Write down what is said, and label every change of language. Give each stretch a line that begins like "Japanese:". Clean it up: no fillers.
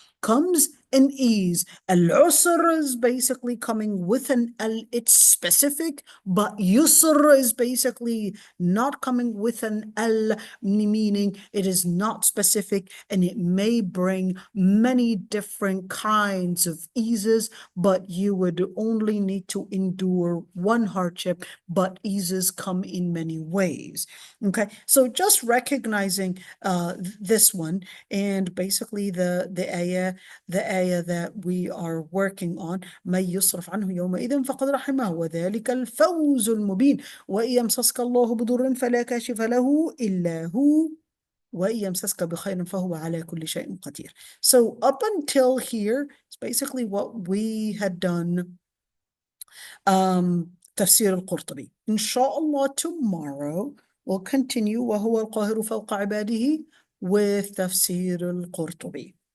English: Comes an ease. Al-usr is basically coming with an al, it's specific, but yusr is basically not coming with an al, meaning it is not specific, and it may bring many different kinds of eases, but you would only need to endure one hardship, but eases come in many ways. Okay, so just recognizing this one, and basically the ayah that we are working on,
Arabic: من يصرف عنه يومئذ فقد رحمه وذلك الفوز المبين وإن يمسسك الله بضر فلا كاشف له إلا هو وإن يمسسك بخير فهو على كل شيء قدير.
English: So up until here, it's basically what we had done. Tafseer al-Qurtubi. Inshallah, tomorrow we'll continue
Arabic: وهو القاهر فوق عباده
English: with Tafseer al-Qurtubi.